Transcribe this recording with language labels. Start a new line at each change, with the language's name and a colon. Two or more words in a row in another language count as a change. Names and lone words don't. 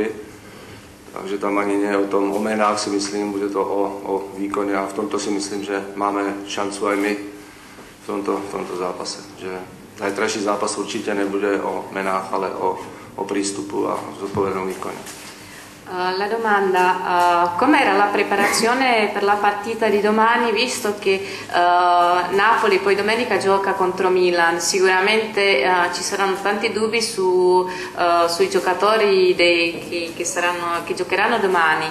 Slovak: Takže tam ani nie je o tom, o menách si myslím, bude to o výkone a v tomto si myslím, že máme šancu aj my v tomto zápase. Že zajtrajší zápas určite nebude o menách, ale o prístupu a zodpovednom výkone.
Italian: La domanda, com'era la preparazione per la partita di domani, visto che Napoli poi domenica gioca contro Milan? Sicuramente ci saranno tanti dubbi sui giocatori che giocheranno domani.